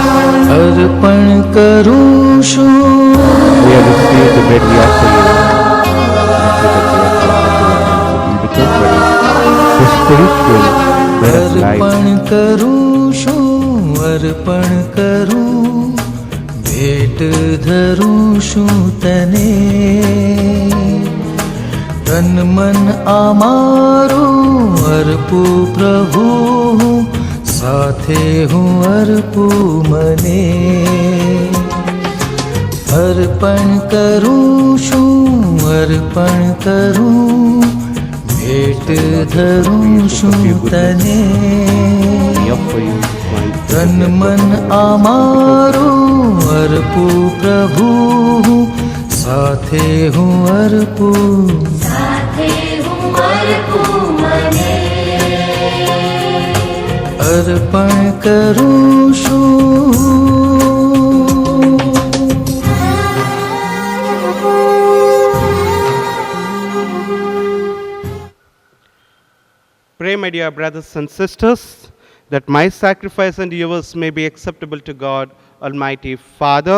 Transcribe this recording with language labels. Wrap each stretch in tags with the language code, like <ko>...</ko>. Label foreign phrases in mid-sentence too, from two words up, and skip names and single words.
<gu>અર્પણ કરું છું</gu> <en>We have received the bread we offer you. And with the blood we offer to the spiritual bread of life.</en> <gu>અર્પણ કરું છું અર્પણ કરું ભેટ ધરું છું તને તન મન આ મારું અર્પું પ્રભુ સાથે હું અર્પું મને અર્પણ કરું છું અર્પણ કરું ભેટ ધરું છું તને</gu> <en>We offer you my</en> <gu>તન મન આ મારું અર્પું પ્રભુ સાથે હું અર્પું અર્પણ કરું છું</gu> <en>Pray, my dear brothers and sisters, that my sacrifice and yours may be acceptable to God, Almighty Father.</en>